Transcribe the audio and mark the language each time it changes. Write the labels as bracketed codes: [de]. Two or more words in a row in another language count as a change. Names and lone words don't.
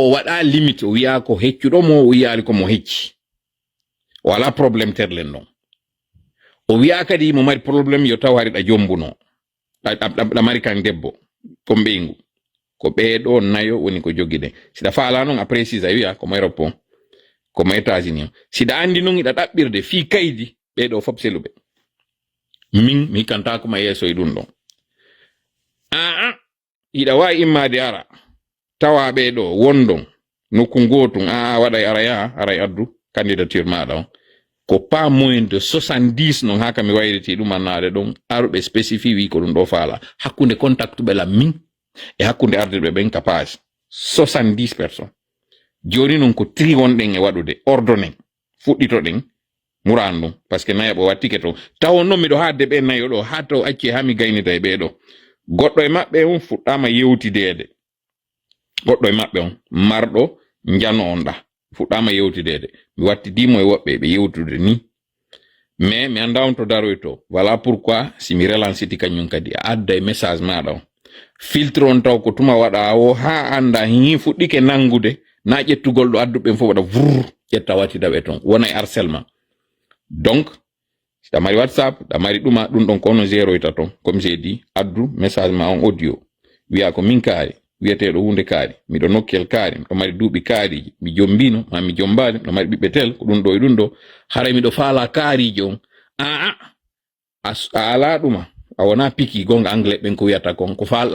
[ff] o waɗa limite o wi'a ko heccuɗo mo o wi'ali ko mo hecci o ala probléme terlen non o wi'a kadi mo mari probléme yo taw hari ɗa jombuno ɗa mari kan debbo kon ɓeygu ko ɓeeɗo nayo woni ko jogide siɗa faala noon a précise a wi'a komo Europe on komo États-Unis on siɗa andi noon iɗa ɗaɓɓirde fi kaydi ɓeeɗo fop seluɓe min mi hikkanta koma yeeso e ɗum ɗon iɗa wawi immade ara tawa ɓeeɗo wondon nokku gotum waɗay ara yaha aray addu candidature maɗa on ko [fr] pas moins de [ff] 70 non haka mi wayriti ɗum annade ɗon aruɓe spécifie wi ko ɗum ɗo faala hakkunde contact ɓe lam min e hakkunde ardirɓe ɓen ka page 70 personnes joni noon ko tri wonɗen e waɗude ordonné fuɗɗitoɗen murandu [fr] parce que [ff] nayaɓo wattike to taw non miɗo hadde ɓe nayo ɗo ha taw acci ha mi gaynita e ɓeɗo goɗɗo e maɓɓe on fuɗɗama yewtidede goɗɗo e maɓɓe on marɗo njano on ɗa fuɗɗama yewtidede mi wattidimo e woɓɓe ɓe yewtude ni mais mi anda on to daroy to [fr] voilà pourquoi [ff] si mi relanciti kañum kadi a adda e message maɗa on filtre on taw ko tuma waɗa o ha anda hi fuɗɗike nangude na ƴettugol ɗo adduɓe fof waɗa vrr ƴetta wattida ɓe ton wona e [fr] harcèlement donc [ff] da mari whatsapp da mari ɗuma ɗum ɗon ko ono géroyta ton [fr] comme j'ai dit [ff] addu message ma on audio wiya ko min kaari wiyeteɗo hunde kaari miɗo nokkel kaari miɗo mari duuɓi kaariji mi jombino ma mi jombani miɗo mari ɓiɓɓe tel ko ɗum ɗo e ɗum ɗo hara miɗo faala kaariji on a ala ɗuma a wona piki gonga anglais ɓen ko wiyata kon ko falɗa